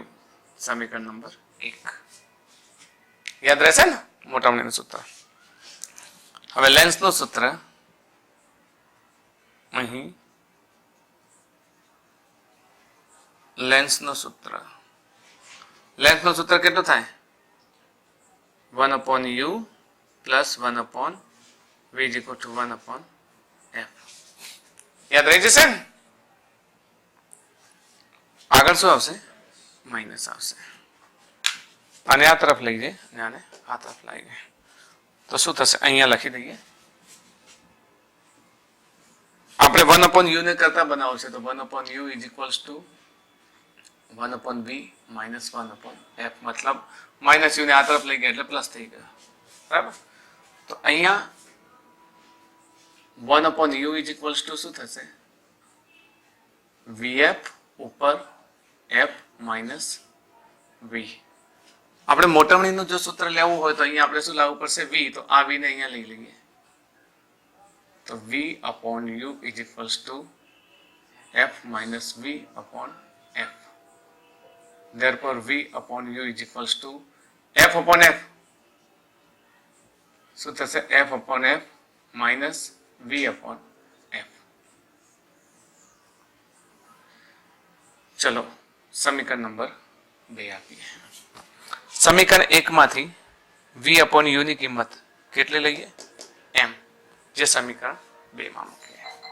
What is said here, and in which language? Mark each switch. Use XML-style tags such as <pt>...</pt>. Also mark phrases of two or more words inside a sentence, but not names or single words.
<gu>સમીકરણ નંબર 1 યાદ રહેશે ને મોટવણીનું સૂત્ર. હવે લેન્સનું સૂત્ર અહીં, લેન્સનું સૂત્ર કેટલું થાય,</gu> <en>1 upon u plus 1 upon v is equal to 1 upon f.</en> <gu>યાદ રહી જશે ને. આગળ શું આવશે, માઇનસ આવશે. આને આ તરફ લઈ જાય અને આને આ તરફ લઈ જાય તો શું થશે, અહીંયા લખી દઈએ. આપણે</gu> <en>1 upon u</en> <gu>ને કરતા બનાવવું છે, તો</gu> <en>1 upon u is equals to 1 upon v minus 1 upon f.</en> <gu>મતલબ માઇનસ u ને આ તરફ લઈ ગયા એટલે પ્લસ થઈ ગયો, બરાબર. તો અહીંયા</gu> <en>1 upon u is equals to</en> <gu>શું થશે, vf ઉપર</gu> <en>f minus v.</en> <gu>આપણે મોટવણીનું જો સૂત્ર લેવું હોય તો અહીંયા આપણે શું લાવવું પડશે, v. તો આ v ને અહીંયા લઈ લઈએ તો</gu> <en>v upon u is equals to f minus v upon f. Therefore v upon u is equals to f upon f.</en> <gu>શું થશે,</gu> <en>f upon f minus v upon f.</en> <gu>ચલો સમીકરણ નંબર 2 આપીએ. સમીકરણ 1 માંથી</gu> <en>v upon u</en> <gu>ની કિંમત કેટલી લઈએ, m, જે સમીકરણ 2 માં મૂકીએ.</gu>